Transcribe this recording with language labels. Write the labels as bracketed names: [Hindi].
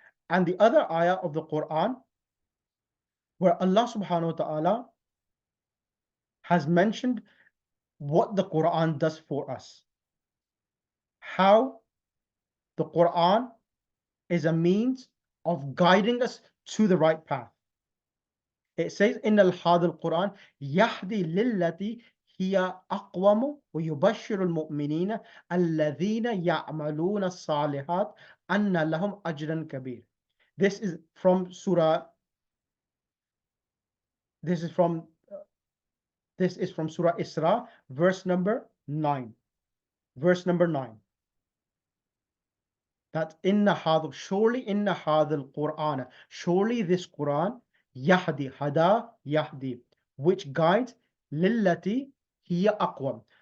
[English] And the other ayah of the Quran, where Allah subhanahu wa ta'ala has mentioned what the Quran does for us, how the Quran is a means of guiding us to the right path. It says, [Arabic] إن هذا القرآن يهدي للتي هي أقوم ويبشر المؤمنين الذين يعملون الصالحات أن لهم أجرا كبير. [English] This is from Surah. This is from Surah Isra, verse number 9. Verse number 9. That surely [Arabic] inna hadha al-Qur'an, [English] surely this Quran, Yahdi, Hada, Yahdi, which guides [Arabic] lillati hiya aqwam.